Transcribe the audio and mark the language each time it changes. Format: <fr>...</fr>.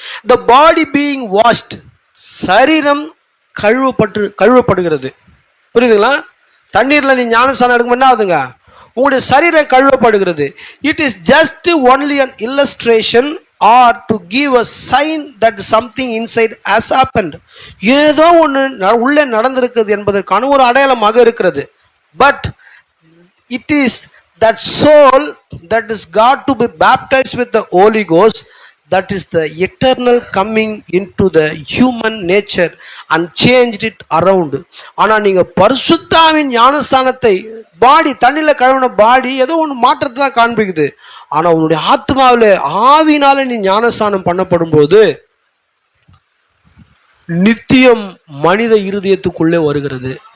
<en>the body being washed,</en> <ta>சரீரம் கழுவப்படுகிறது. புரியுதுங்களா? தண்ணீர்ல நீ ஞானஸ்தானம் எடுக்கும் என்ன ஆகுதுங்க, உங்களுடைய சரீரம் கழுவப்படுகிறது.</ta> <en>It is just only an illustration or to give a sign that something inside has happened.</en> <ta>ஏதோ ஒன்று உள்ளே நடந்திருக்கிறது என்பதற்கான ஒரு அடையாளமாக இருக்கிறது.</ta> <en>But it is that soul that is got to be baptized with the Holy Ghost, that is the eternal coming into the human nature and changed it around.</en> <ta>ஆனால் நீங்கள் பரிசுத்த ஆவியின் ஞானஸ்தானத்தை பாடி தண்ணியில் கழுவின பாடி ஏதோ ஒன்று மாற்றத்தை தான் காண்பிக்குது. ஆனால் உன்னுடைய ஆத்மாவில் ஆவினால நீ ஞானஸ்தானம் பண்ணப்படும் போது நித்தியம் மனித இருதயத்துக்குள்ளே வருகிறது.</ta>